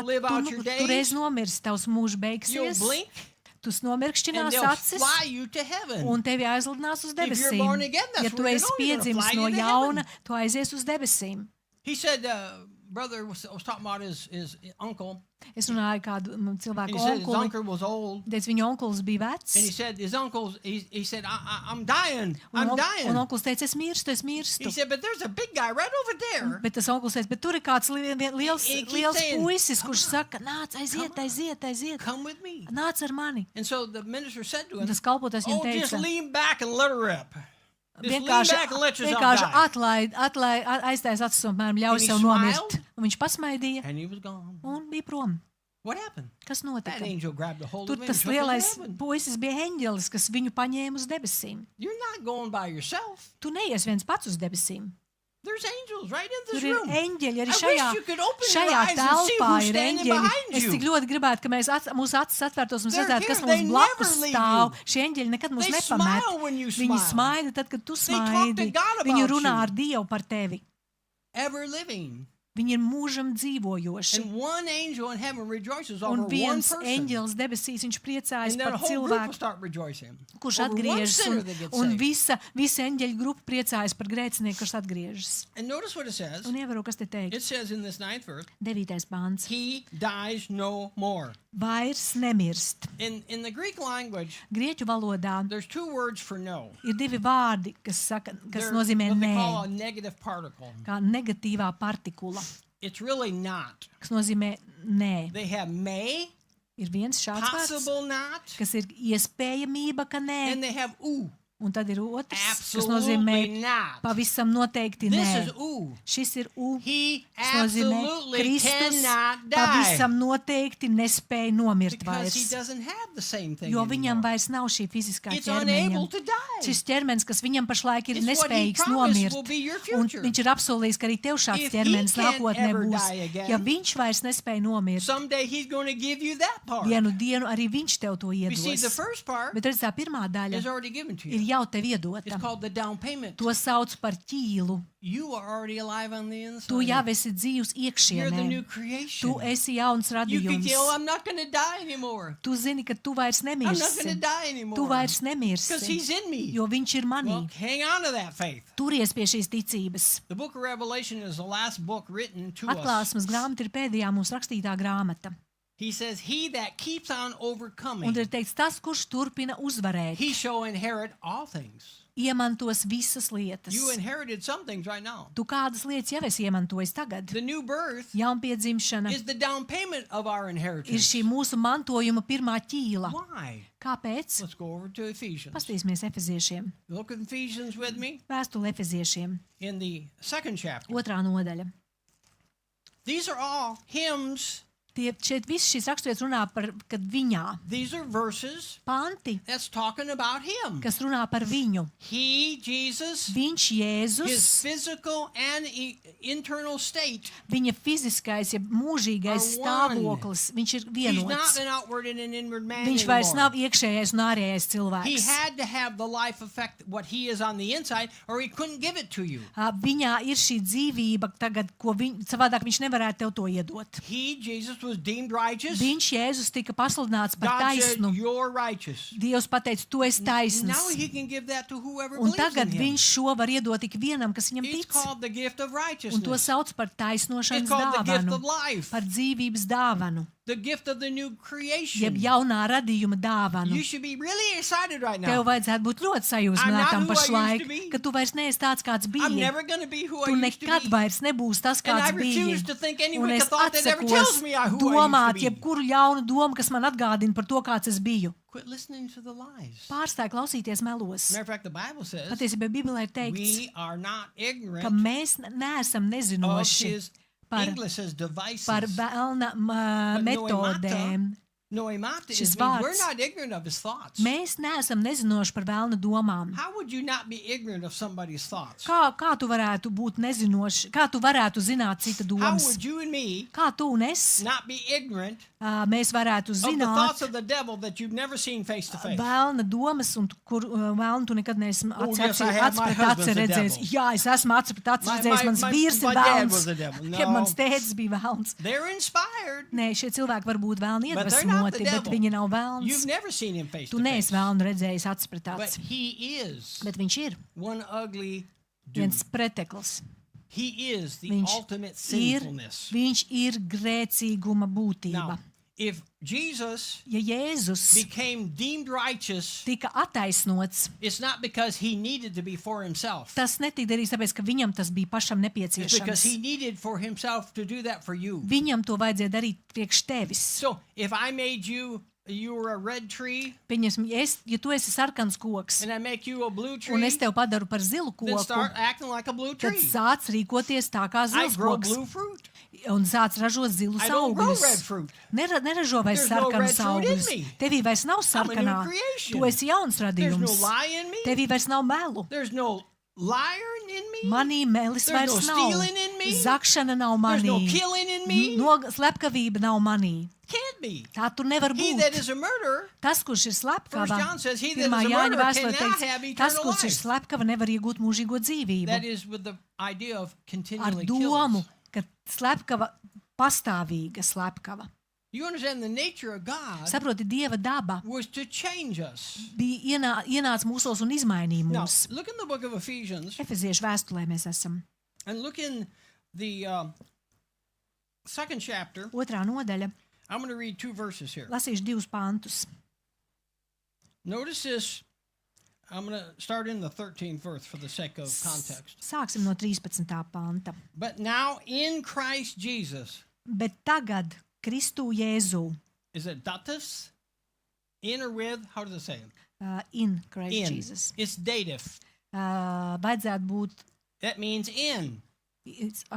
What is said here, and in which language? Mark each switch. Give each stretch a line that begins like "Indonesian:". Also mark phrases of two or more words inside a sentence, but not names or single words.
English: You'll live out your days.
Latvian: tu reiz nomirs, tavs mūžs
English: You'll
Latvian: beigsies,
English: blink
Latvian: tu
English: and
Latvian: nomirkšķinās
English: they'll
Latvian: acis
English: fly you to heaven.
Latvian: un tevi aizlidinās uz
English: If you're
Latvian: debesīm.
English: born again, that's
Latvian: Ja tu
English: where you
Latvian: esi
English: know you're gonna
Latvian: piedzimis
English: fly
Latvian: no
English: you to
Latvian: jauna,
English: heaven.
Latvian: tu aizies uz debesīm.
English: He said, brother was talking about his uncle,
Latvian: Es runāju kādu
English: and
Latvian: cilvēku
English: he said his
Latvian: onkuli.
English: uncle was old.
Latvian: Teic, viņa onkulis bija vecs.
English: And he said, his uncle's, he said, I'm dying. I'm
Latvian: Un
English: dying.
Latvian: onkulis teica, es mirstu, es mirstu.
English: He said, but there's a big guy right over there.
Latvian: Bet tas onkulis teica, bet tur ir kāds liels
English: He keeps
Latvian: liels
English: saying,
Latvian: puisis, kurš saka, nāc, aiziet,
English: Come on.
Latvian: aiziet.
English: Come with me.
Latvian: Nāc ar mani.
English: And so the minister said to
Latvian: Un
English: him,
Latvian: tas kalpotais viņam
English: oh, just
Latvian: teica,
English: lean back and let her rip. Just lean
Latvian: vienkārši
English: back and let yourself die.
Latvian: aiztais acis un mēram ļauj
English: And he
Latvian: sev nomirt.
English: smiled.
Latvian: Un viņš pasmaidīja
English: And he was gone.
Latvian: un bija prom.
English: What happened?
Latvian: Kas
English: That
Latvian: notika?
English: angel grabbed a hold
Latvian: Tur
English: of him and
Latvian: tas
English: took him to
Latvian: lielais
English: heaven.
Latvian: puisis bija eņģelis, kas viņu paņēma uz debesīm.
English: You're not going by yourself.
Latvian: Tu neies viens pats uz debesīm.
English: There's angels right in this
Latvian: Tur ir
English: room.
Latvian: eņģeļi arī
English: I
Latvian: šajā,
English: wish you could open your
Latvian: šajā
English: eyes and see
Latvian: telpā
English: who's
Latvian: ir
English: standing
Latvian: eņģeļi.
English: behind
Latvian: Es
English: you.
Latvian: tik ļoti gribētu, ka mūsu acis atvērtos un
English: They're
Latvian: redzētu, kas
English: here.
Latvian: mums
English: They
Latvian: blakus
English: never leave
Latvian: stāv.
English: you.
Latvian: Šie eņģeļi nekad mūs
English: They
Latvian: nepamet.
English: smile when you
Latvian: Viņi
English: smile.
Latvian: smaida tad, kad tu
English: They talk to
Latvian: smaidi.
English: God
Latvian: Viņi
English: about
Latvian: runā
English: you.
Latvian: ar Dievu par tevi.
English: Ever living.
Latvian: Viņi ir mūžam dzīvojoši.
English: And one angel in heaven rejoices over
Latvian: Un
English: one
Latvian: viens
English: person.
Latvian: eņģelis debesīs, viņš priecājas
English: And then a
Latvian: par
English: whole group will
Latvian: cilvēku,
English: start rejoicing.
Latvian: kurš
English: over one
Latvian: atgriežas,
English: sinner that gets
Latvian: un
English: saved.
Latvian: visa eņģeļu grupa priecājas par grēcinieku, kurš atgriežas.
English: And notice what it says.
Latvian: Un ievēro, kas te
English: It
Latvian: teikts.
English: says in this 9th verse,
Latvian: 9. pāns.
English: he dies no more.
Latvian: Vairs nemirst.
English: In the Greek language,
Latvian: Grieķu valodā
English: there's two words for no.
Latvian: ir divi vārdi, kas
English: They're
Latvian: nozīmē
English: what they
Latvian: nē,
English: call a negative particle.
Latvian: kā negatīvā partikula,
English: It's really not.
Latvian: kas nozīmē nē.
English: They have may,
Latvian: Ir viens šāds vārds,
English: possible not,
Latvian: kas ir iespējamība, ka nē,
English: and they have ooh,
Latvian: un tad ir otrs, kas
English: absolutely
Latvian: nozīmē
English: not.
Latvian: pavisam noteikti
English: This
Latvian: nē.
English: is ooh.
Latvian: Šis ir U.
English: He
Latvian: Tas nozīmē,
English: absolutely
Latvian: Kristus
English: cannot die
Latvian: pavisam noteikti nespēja nomirt
English: because he
Latvian: vairs,
English: doesn't have the same thing
Latvian: jo viņam
English: anymore.
Latvian: vairs nav šī fiziskā
English: It's unable
Latvian: ķermeņa.
English: to die.
Latvian: Šis ķermenis, kas viņam pašlaik ir
English: It's what he
Latvian: nespējīgs
English: promised
Latvian: nomirt,
English: will be your
Latvian: un
English: future.
Latvian: viņš ir apsolījis, ka arī tev šāds
English: If he
Latvian: ķermenis
English: can't
Latvian: nākotnē
English: ever
Latvian: būs.
English: die again,
Latvian: Ja viņš vairs nespēja nomirt,
English: Someday he's going to give you that part.
Latvian: vienu dienu arī viņš tev to
English: You see, the
Latvian: iedos.
English: first part
Latvian: Bet redz, tā pirmā daļa
English: is already given to
Latvian: ir
English: you.
Latvian: jau tev
English: It's
Latvian: iedota.
English: called the down payment.
Latvian: To sauc par ķīlu.
English: You are already alive on the inside.
Latvian: Tu jau esi dzīvs
English: You're the new
Latvian: iekšienē.
English: creation.
Latvian: Tu esi jauns
English: You can say, "Oh,
Latvian: radījums.
English: I'm not going to die anymore.
Latvian: Tu zini, ka tu vairs
English: I'm not going to
Latvian: nemirsi.
English: die anymore."
Latvian: Tu vairs
English: Because
Latvian: nemirsi,
English: he's in me.
Latvian: jo viņš ir manī.
English: Well, hang on to that faith.
Latvian: Turies pie šīs ticības.
English: The book of Revelation is the last book written to us.
Latvian: Atklāsmes grāmata ir pēdējā mūsu rakstītā grāmata.
English: He says, "He that keeps on
Latvian: Un
English: overcoming,
Latvian: ir teikts, tas, kurš turpina uzvarēt,
English: he shall inherit all things."
Latvian: iemantos visas lietas.
English: You inherited some things right now.
Latvian: Tu kādas lietas jau esi iemantojis tagad?
English: The new birth
Latvian: Jaunpiedzimšana
English: is the down payment of our
Latvian: ir
English: inheritance.
Latvian: šī mūsu mantojuma pirmā ķīla.
English: Why?
Latvian: Kāpēc?
English: Let's go over to Ephesians.
Latvian: Pastīsimies Efeziešiem.
English: Look at Ephesians with me
Latvian: Vēstule Efeziešiem,
English: in the second chapter.
Latvian: 2. nodaļa.
English: These are all hymns.
Latvian: Šeit viss šis raksturietis runā par, kad viņā
English: These are verses
Latvian: panti,
English: that's talking about him.
Latvian: kas runā par viņu.
English: He, Jesus,
Latvian: Viņš
English: his
Latvian: Jēzus,
English: physical and internal state.
Latvian: viņa fiziskais, ja mūžīgais
English: Are one.
Latvian: stāvoklis, viņš ir
English: He's not
Latvian: vienots.
English: an outward and an inward man
Latvian: Viņš vairs
English: anymore.
Latvian: nav iekšējais un ārējais
English: He
Latvian: cilvēks.
English: had to have the life effect what he is on the inside, or he couldn't give it to you.
Latvian: Viņā ir šī dzīvība tagad, ko savādāk viņš nevarētu tev to iedot.
English: He, Jesus, was deemed righteous.
Latvian: Viņš Jēzus tika pasludināts par
English: God said,
Latvian: taisnu.
English: "You're righteous."
Latvian: Dievs pateica, tu esi
English: Now
Latvian: taisns.
English: he can give that to whoever
Latvian: Un
English: believes
Latvian: tagad
English: in him.
Latvian: viņš šo var iedot ik vienam, kas viņam
English: It's
Latvian: tic.
English: called the gift of
Latvian: Un to
English: righteousness.
Latvian: sauc par taisnošanas
English: It's called the gift
Latvian: dāvanu,
English: of life.
Latvian: par dzīvības dāvanu,
English: The gift of the new
Latvian: jeb
English: creation.
Latvian: jaunā radījuma dāvanu.
English: You should be really excited right
Latvian: Tev
English: now.
Latvian: vajadzētu būt ļoti
English: I'm not
Latvian: sajūsminātam
English: who I used to
Latvian: pašlaik,
English: be.
Latvian: ka tu vairs neesi tāds, kāds
English: I'm
Latvian: biji.
English: never going to be who
Latvian: Tu
English: I used to
Latvian: nekad
English: be.
Latvian: vairs nebūsi tas,
English: And I
Latvian: kāds
English: refuse
Latvian: biji.
English: to think any
Latvian: Un
English: wicked
Latvian: es
English: thought that ever tells
Latvian: atsakos
English: me who I
Latvian: domāt
English: used to be.
Latvian: jebkuru ļaunu domu, kas man atgādina par to, kāds es biju.
English: Quit listening to the lies.
Latvian: Pārstāj klausīties melos.
English: Matter of fact, the Bible says
Latvian: Patiesībā Bībelē ir teikts,
English: we are not
Latvian: ka
English: ignorant
Latvian: mēs neesam
English: of
Latvian: nezinoši
English: his
Latvian: par,
English: English says devices.
Latvian: par vēlna
English: But
Latvian: metodēm.
English: Noemata
Latvian: Šis
English: is means we're
Latvian: vārds.
English: not ignorant of his thoughts.
Latvian: Mēs neesam nezinoši par vēlna domām.
English: How would you not be ignorant of somebody's thoughts?
Latvian: Kā tu varētu būt nezinoši, kā tu varētu zināt cita
English: How
Latvian: domas?
English: would you and me
Latvian: Kā tu un es
English: not be ignorant
Latvian: mēs varētu
English: of the thoughts
Latvian: zināt
English: of the devil that you've never seen face to face?
Latvian: vēlna domas, un kur vēlnu tu nekad neesi
English: Oh, yes, I have. My
Latvian: aci pret aci
English: husband's the
Latvian: redzējis.
English: devil.
Latvian: Jā, es esmu aci pret aci
English: My-
Latvian: redzējis,
English: my-
Latvian: mans
English: my-
Latvian: vīrs
English: my
Latvian: ir
English: dad
Latvian: vēlns.
English: was the devil.
Latvian: Ja
English: No.
Latvian: mans tēvs bija vēlns.
English: They're inspired.
Latvian: Nē, šie cilvēki var būt vēlni
English: But they're not the
Latvian: iedvesmoti, bet
English: devil.
Latvian: viņi nav vēlns.
English: You've never seen him face
Latvian: Tu
English: to
Latvian: neesi
English: face.
Latvian: vēlnu redzējis aci pret
English: But
Latvian: aci,
English: he is
Latvian: bet viņš ir
English: one ugly dude.
Latvian: viens pretekls.
English: He is the
Latvian: Viņš
English: ultimate
Latvian: ir,
English: sinfulness.
Latvian: viņš ir grēcīguma būtība.
English: Now, if Jesus
Latvian: Ja Jēzus
English: became deemed righteous,
Latvian: tika attaisnots,
English: it's not because he needed to be for himself.
Latvian: tas netika darīts tāpēc, ka viņam tas bija pašam
English: It's because he
Latvian: nepieciešams.
English: needed for himself to do that for you.
Latvian: Viņam to vajadzēja darīt priekš tevis.
English: So if I made you were a red tree
Latvian: Pieņemsim, ja tu esi sarkans koks,
English: and I make you a blue
Latvian: un
English: tree,
Latvian: es tev padaru par zilu
English: then
Latvian: koku,
English: start acting like a blue
Latvian: tad
English: tree.
Latvian: sāc rīkoties tā kā
English: I
Latvian: zils
English: grow
Latvian: koks
English: blue fruit.
Latvian: un sāc ražot zilus
English: I don't grow red
Latvian: augļus.
English: fruit.
Latvian: Neražo vairs
English: There's no red
Latvian: sarkanus
English: fruit in
Latvian: augļus.
English: me.
Latvian: Tevī vairs nav
English: I'm a new
Latvian: sarkanā.
English: creation.
Latvian: Tu esi jauns
English: There's no
Latvian: radījums.
English: lie in me.
Latvian: Tevī vairs nav melu.
English: There's no liar in me.
Latvian: Manī melis
English: There's no
Latvian: vairs nav.
English: stealing in me.
Latvian: Zakšana nav
English: There's no
Latvian: manī.
English: killing in me.
Latvian: Slepkavība nav manī.
English: Can't be.
Latvian: Tā tur nevar
English: He that
Latvian: būt.
English: is a murderer,
Latvian: Tas, kurš ir
English: 1
Latvian: slepkava,
English: John says, he that
Latvian: 1.
English: is a
Latvian: Jāņa
English: murderer
Latvian: vēstulē
English: cannot
Latvian: teikts,
English: have
Latvian: tas,
English: eternal
Latvian: kurš ir
English: life.
Latvian: slepkava, nevar iegūt mūžīgo dzīvību.
English: That is with the idea of
Latvian: Ar
English: continually
Latvian: domu,
English: kills.
Latvian: ka slepkava, pastāvīga slepkava.
English: You understand the nature of God
Latvian: Saproti, Dieva daba
English: was to change us.
Latvian: bija ienāca mūsos un izmainīja
English: Now,
Latvian: mūs.
English: look in the book of Ephesians
Latvian: Efeziešu vēstulē mēs esam.
English: and look in the second chapter.
Latvian: 2. nodaļa.
English: I'm going to read 2 verses here.
Latvian: Lasīšu 2 pantus.
English: Notice this. I'm going to start in the 13th verse for the sake of context.
Latvian: Sāksim no 13. panta.
English: But now in Christ Jesus,
Latvian: Bet tagad Kristu Jēzu,
English: is it datus? In or with? How does it say it? in Christ In. Jesus. It's dative.
Latvian: Vajadzētu būt
English: That means in. it's a-